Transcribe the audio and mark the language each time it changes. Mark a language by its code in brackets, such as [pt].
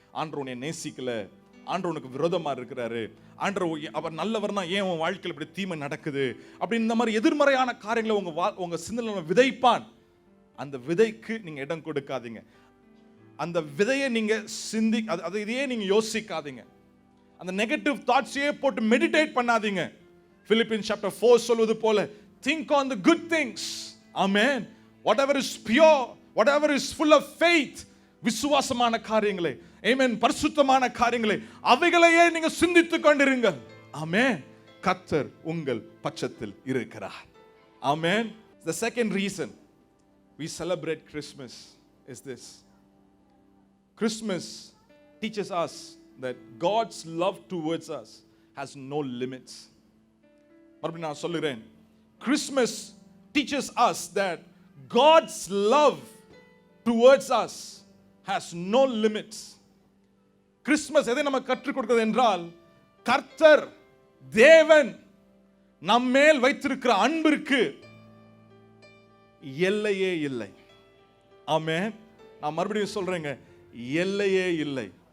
[ta] ஆண்டவர் உன்னை நேசிக்கல, ஆண்டவர் உனக்கு விரோதமா இருக்கிறாரு, ஆண்டவர் அவர் நல்லவர்னா ஏன் உன் வாழ்க்கையில் இப்படி தீமை நடக்குது அப்படின்னு இந்த மாதிரி எதிர்மறையான காரியங்களை உங்க சிந்தனையில விதைப்பான். அந்த விதைக்கு நீங்க இடம் கொடுக்காதீங்க. அந்த விதையை நீங்க இதையே நீங்க யோசிக்காதீங்க. அந்த நெகட்டிவ் தாட்ஸையே போட்டு மெடிடேட் பண்ணாதீங்க. [en] Philippians chapter 4 [ta] சொல்வது போல, [en] think on the good things. Amen. Whatever is pure, whatever is full of faith, [ta] விசுவாசமான காரியங்களை, ஆமென், பரிசுத்தமான காரியங்களை, அவைகளையே நீங்க சிந்தித்துக் கொண்டிருங்கள். ஆமென். கர்த்தர் உங்கள் பட்சத்தில் இருக்கிறார். ஆமென். [en] The second reason we celebrate Christmas is this. Christmas teaches us that God's love towards us has no limits. [ta] மறுபடியும் நான் சொல்லுகிறேன். [en] Christmas teaches us that God's love towards us has no limits. [ta] Christmas எதை நம்ம கற்றுக் கொடுக்கிறது என்றால், கர்த்தர் தேவன் நம்மேல் வைத்திருக்கிற அன்பிற்கு எல்லையே இல்லை. ஆமென். நான் மறுபடியும் சொல்றேங்க, எல்லையே இல்லை.